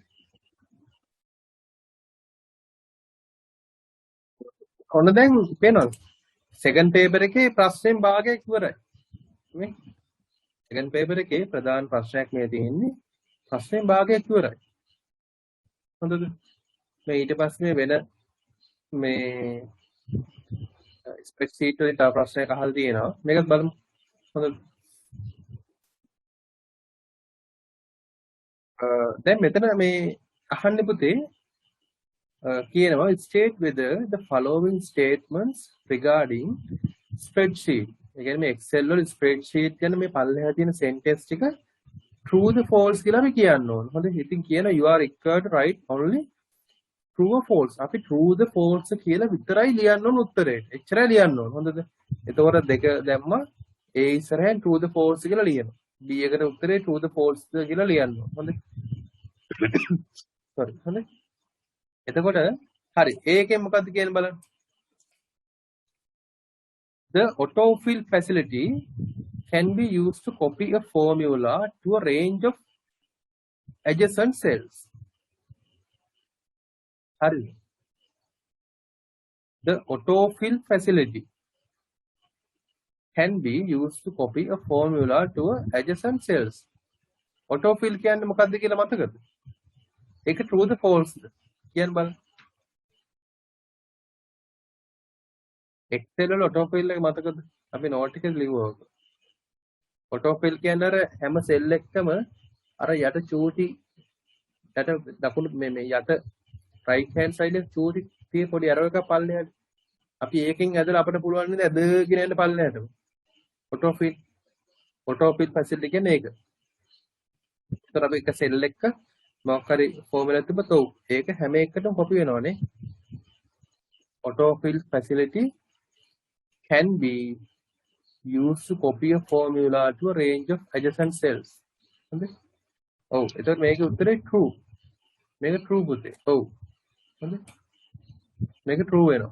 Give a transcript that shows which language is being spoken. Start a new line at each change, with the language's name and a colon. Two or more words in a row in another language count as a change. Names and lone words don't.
Sinhala: ඔන්න දැන් පේනවද
English: second paper
Sinhala: එකේ ප්‍රශ්නෙන් භාගයක් ඉවරයි නේ
English: second paper
Sinhala: එකේ ප්‍රධාන ප්‍රශ්නයක් මේ තියෙන්නේ ප්‍රශ්නෙන් භාගයක් ඉවරයි හොඳද මේ ඊට පස්සේ වෙන මේ ස්පෙක්ෂීට් වලින් තව ප්‍රශ්නයක් අහලා තියෙනවා මේකත් බලමු හොඳද දැන් මෙතන මේ අහන්නේ පුතේ කියනවා
English: state whether the following statements regarding spreadsheet
Sinhala: ඒ කියන්නේ මේ excel වල spreadsheet ගැන මේ පල්ලෙහා තියෙන sentence ටික
English: true the false
Sinhala: කියලා අපි කියන්න ඕන හොඳයි ඉතින් කියනවා
English: you are required to write only true or false
Sinhala: අපි
English: true the false
Sinhala: කියලා විතරයි ලියන්න ඕන උත්තරේට එච්චරයි ලියන්න ඕන හොඳද එතකොට දෙක දැම්මා a ඉස්සරහෙන්
English: true the false
Sinhala: කියලා ලියනවා b එකට උත්තරේ
English: true the false
Sinhala: කියලා ලියන්න ඕන හොඳයි sorry හොඳයි එතකොට හරි ඒකෙන් මොකද්ද කියන්නේ බලන්න
English: the autofill facility can be used to copy a formula to a range of adjacent cells hurry the autofill facility can be used to copy a formula to a adjacent cells autofill
Sinhala: කියන්නේ මොකද්ද කියලා මතකද ඒක
English: true the false
Sinhala: කියන්න බලන්න Excel වල autofill එක මතකද අපි note එකේ ලිව්වා ඔක autofill කියන්නේ අර හැම cell එකකම අර යට චූටි යට දකුණු මේ යට
English: right hand side
Sinhala: එක චූටි තියෙ පොඩි arrow එකක් පල්ලෙහාට. අපි ඒකෙන් ඇදලා අපිට පුළුවන් නේද ඇදගෙන යන්න පල්ලෙහාට.
English: auto fill facility
Sinhala: කියන්නේ ඒක. ඒතර අපි එක සෙල් එක මොකක් හරි ෆෝමියුලා එකක් තිබ්බොත් ඔව් ඒක හැම එකටම කොපි වෙනවනේ.
English: auto fill facility can be used to copy a formula to a range of adjacent cells.
Sinhala: හරිද? ඔව් එතකොට මේකේ උත්තරේ true. මේක true පුතේ. ඔව්. හරිද? මේක true වෙනවා.